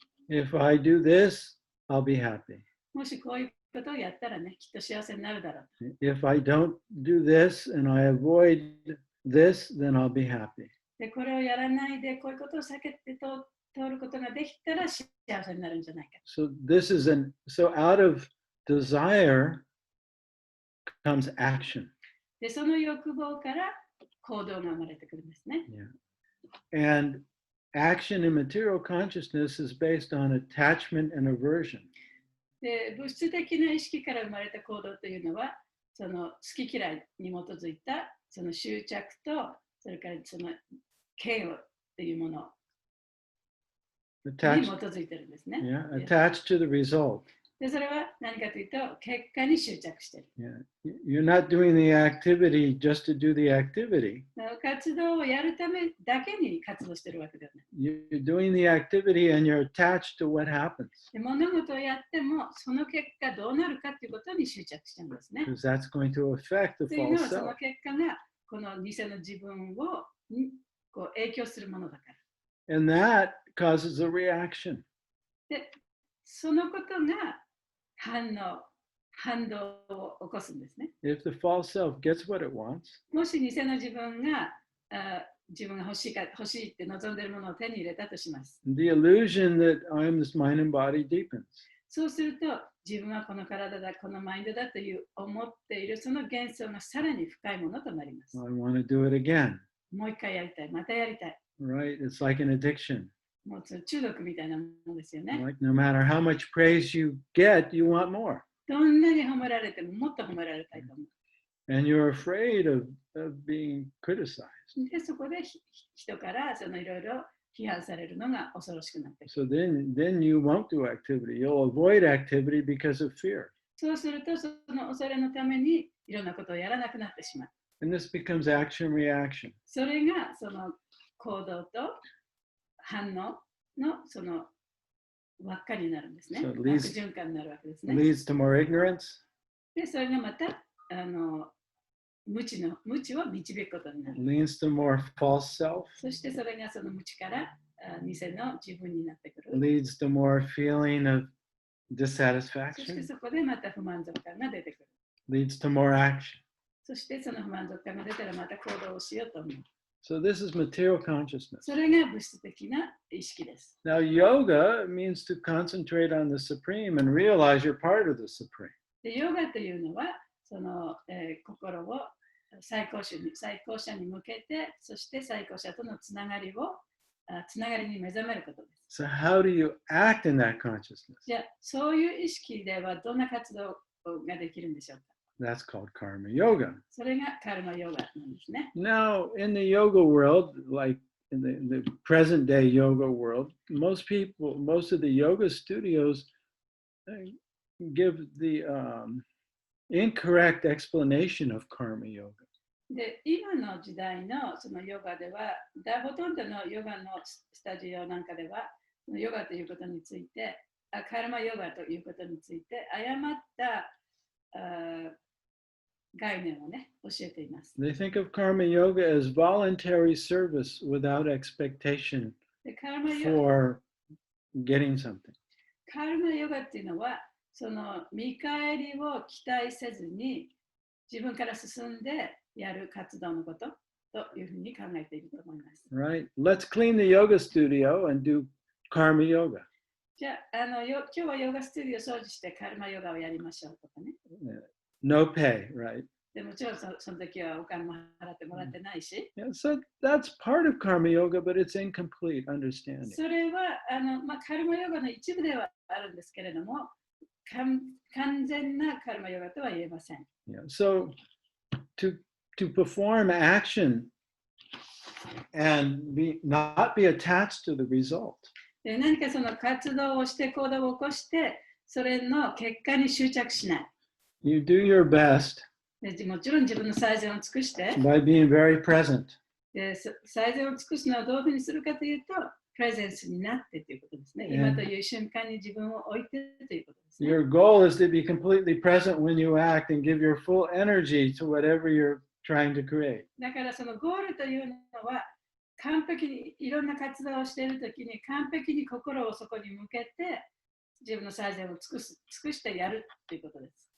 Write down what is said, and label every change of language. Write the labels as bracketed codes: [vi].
[en] If I do this, I'll be happy. [ja] もしこういうことをやったらね、きっと幸せになるだろう。 [en] If I don't do this and I avoid this, then I'll be happy. [ja] で、これをやらないで、こういうことを避けて通ることができたら幸せになるんじゃないか。 [en] So so out of desire comes action. [ja] で、その欲望から行動が生まれてくるんですね。 [en] Yeah. And action in material consciousness is based on attachment and aversion. [ja] で、物質的な意識から生まれた行動というのは、その好き嫌いに基づいたその執着と、それからその嫌悪というものに基づいてるんですね。 [en] Yeah, attached to the result. [ja] で、それは何かというと、結果に執着している。 [en] Yeah. You're not doing the activity just to do the activity. [ja] 活動をやるためだけに活動しているわけではない。 [en] You're doing the activity and you're attached to what happens. [ja] で、物事をやっても、その結果どうなるかということに執着してるんですね。 [en] Because that's going to affect the [ja] というの [en] false [ja] は、その [en] self. [ja] 結果がこの偽の自分をこう影響するものだから。 [en] And that causes a reaction. [ja] で、そのことが反動を起こすんですね。 [en] If the false self gets what it wants, [ja] もし偽の自分が自分が欲しいって望んでいるものを手に入れたとします。 [en] the illusion that I'm this mind and body deepens. [ja] そうすると、自分はこの体だ、このマインドだという思っているその幻想がさらに深いものとなります。 [en] I want to do it again. [ja] もう一回やりたい、またやりたい。 [en] Right? It's like an addiction. [ja] もう中毒みたいなものですよね。 [en] Like no matter how much praise you get, you want more. [ja] どんなに褒められてももっと褒められたいと思う。 [en] And you're afraid of being criticized. [ja] で、そこで人からそのいろいろ批判されるのが恐ろしくなってくる。 [en] So then you won't do activity. You'll avoid activity because of fear. [ja] そうすると、その恐れのためにいろんなことをやらなくなってしまう。 [en] And this becomes action reaction. [ja] それがその行動と反応のその輪っかになるんですね。 [en] So [ja] 悪循環になるわけですね。 [en] leads to more ignorance. [ja] で、それがまた無知を導くことになる。 [en] leads to more false self, [ja] そしてそれがその無知から偽の自分になってくる。 [en] leads to more feeling of [ja] そして [en] dissatisfaction, [ja] そこでまた不満足感が出てくる。 [en] leads to more action. [ja] そしてその不満足感が出たらまた行動をしようと思う。 [en] So this is material consciousness. [ja] それが物質的な意識です。 [en] Now, yoga means to concentrate on the supreme and realize you're part of the supreme. [ja] でヨガというのはその、心を最高者に向けて、そして最高者とのつながりに目覚めることです。 [en] So how do you act in that consciousness? [ja] じゃあそういう意識ではどんな活動ができるんでしょうか。 [en] That's called karma yoga. [ja] それがカルマヨガなんですね。 [en] Now, in the yoga world, like in the present day yoga world, most of the yoga studios give the incorrect explanation of karma yoga. [ja] で、今の時代のそのヨガでは、ほとんどのヨガのスタジオなんかでは、ヨガということについて、カルマヨガということについて、誤った概念をね、教えています。 [en] They think of karma yoga as voluntary service without expectation [ja] でカルマヨガ [en] for getting something. [ja] カルマヨガっていうのは、その見返りを期待せずに自分から進んでやる活動のことというふうに考えていると思います。 [en] Right? Let's clean the yoga studio and do karma yoga. [ja] じゃあ、今日はヨガスタジオを掃除してカルマヨガをやりましょうとかね。 [en] No pay, right? [ja] でもちろんその時はお金も払ってもらってないし、 [en] Yeah, so that's part of karma yoga, but it's incomplete understanding. [ja] それはカルマヨガの一部ではあるんですけれども、完全なカルマヨガとは言えません。 [en] Yeah. So to perform action and not be attached to the result. [ja] で何かその活動をして行動を起こして、それの結果に執着しない。 [en] You do your best [ja] でもちろん自分の最善を尽くして、 [en] by being very present. [ja] で最善を尽くすのはどういうふうにするかというと、プレゼンスになってということですね。今という瞬間に自分を置いてということですね。 [en] Your goal is to be completely present when you act and give your full energy to whatever you're trying to create. [ja] だからそのゴールというのは、完璧にいろんな活動をしているときに完璧に心をそこに向けて自分の最善を尽くしてやるということです。